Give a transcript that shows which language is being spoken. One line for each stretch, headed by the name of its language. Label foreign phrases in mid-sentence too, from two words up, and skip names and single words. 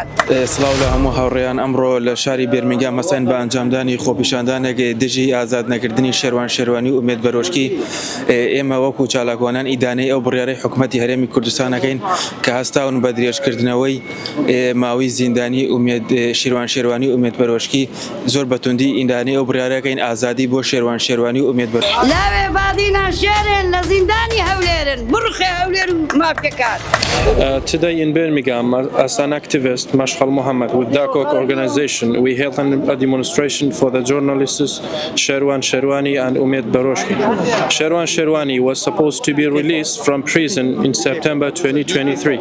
Central Kurdish: سڵاو لە هەموو هاوڕێیان ئەمڕۆ لە شاری بێرمینگام مەسەن بە ئەنجامدانی خۆپیشاندانێک دژی ئازاد نەکردنی شێروان شێروانی و ئومێد بەرۆشکی ئێمە وەکو چالاکوانان ئیدانەی ئەو بڕیارەی حکوومەتی هەرێمی کوردستانەکەین کە هەستاون بە درێژکردنەوەی ماوەی زیندانی شێروان شێروانی و ئومێد بەرۆشکی زۆر بەتوندی ئیدانەی ئەو بڕیارەکەین ئازادی بۆ شێروان شێروانی و ئومێد بەرۆشکی
Kurdish: لاوێ بادینان شێرن لە زیندانی هەولێرن بڕخێ هەولێر و مافیەکان
English: Today in Birmingham, as an activist, Mashkhal Mohammed, with DACOC organization, we held a demonstration for the journalists Sherwan Sherwani and Umed Baroshki. Sherwan Sherwani was supposed to be released from prison in September 2023.